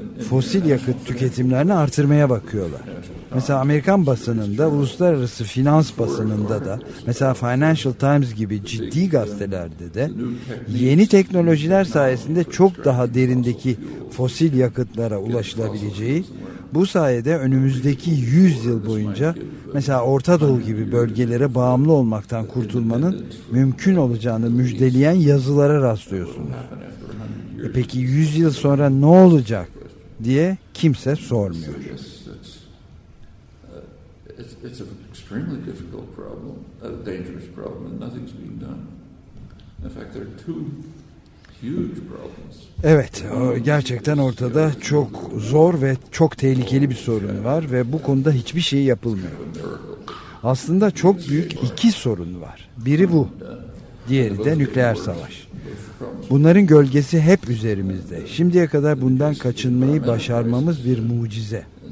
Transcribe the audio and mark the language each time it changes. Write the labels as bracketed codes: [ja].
[tr] Fosil yakıt tüketimlerini artırmaya bakıyorlar. Mesela Amerikan basınında, uluslararası finans basınında da, mesela Financial Times gibi ciddi gazetelerde de yeni teknolojiler sayesinde çok daha derindeki fosil yakıtlara ulaşılabileceği, bu sayede önümüzdeki 100 yıl boyunca mesela Orta Doğu gibi bölgelere bağımlı olmaktan kurtulmanın mümkün olacağını müjdeleyen yazılara rastlıyorsunuz. Peki 100 yıl sonra ne olacak diye kimse sormuyor. [en] It's an extremely difficult problem, a dangerous problem, and nothing's being done. In fact, there are two huge problems. [tr] Evet, gerçekten ortada çok zor ve çok tehlikeli bir sorun var ve bu konuda hiçbir şey yapılmıyor. Aslında çok büyük 2 sorun var. Biri bu, diğeri de nükleer savaş. Bunların gölgesi hep üzerimizde. Şimdiye kadar bundan kaçınmayı başarmamız bir mucize.